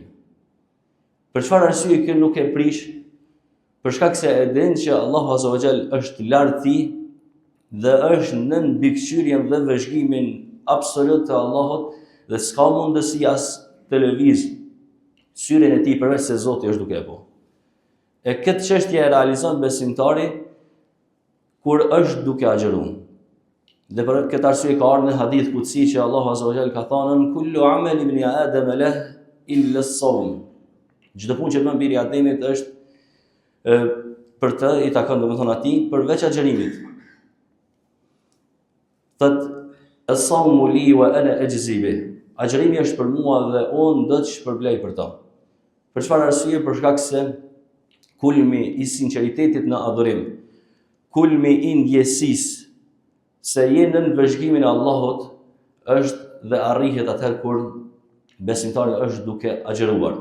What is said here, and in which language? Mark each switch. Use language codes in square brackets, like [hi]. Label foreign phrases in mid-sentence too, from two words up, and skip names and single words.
[sq] Për çfarë arsye ky nuk e prish? Për shkak se e din që Allahu [ar] عز وجل [sq] është lart tij dhe është në mbikëqyrjen dhe vëzhgimin absolut të Allahut dhe s'ka mundësi as të lëviz syrin e tij përveç se Zoti është duke e bërë. E këtë çështje e realizon besimtari kur është duke agjëruar. Dhe për këtë arsye ka ardhur në [ar] حديث قدسي [sq] që Allahu [ar] عز وجل [sq] ka thënë [ar] كل عمل ابن آدم له إلا الصوم. [sq] Çdo punë që bën biri i Ademit është për të i takon domethënë atij përveç agjërimit. Thot [ar] الصوم لي وأنا أجزي به. [sq] Agjërimi është për mua dhe unë do të shpërblej për to. Për çfarë arsye? Për shkak se kulmi i sinqeritetit në adhurim, kulmi i ndjesisë se je në vëzhgimin e Allahut është dhe arrihet atëherë kur besimtari është duke agjëruar.